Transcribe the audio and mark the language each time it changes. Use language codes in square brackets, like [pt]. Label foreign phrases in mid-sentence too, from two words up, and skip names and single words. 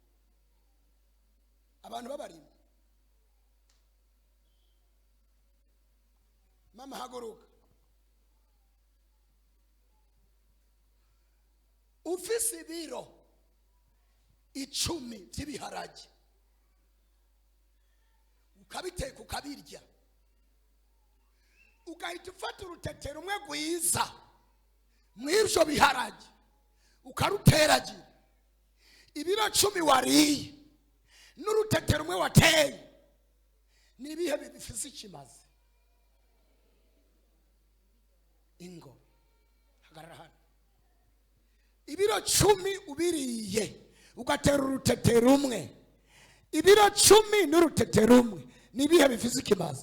[rn] abantu babarimye mama haguruka ufise ibiro 10 by'ibiharage ukabiteka ukabirya ugahita ufata urutetero rumwe rwiza mw'ivyo biharage ukaruteragira ibiro 10 wariye n'urutetero rumwe wateye nibihe bifise ikimaze ingo hagarara hano ibiro 10 ubiriye ugatera urutetero rumwe ibiro 10 n'urutetero rumwe nibihe bifise ikimaze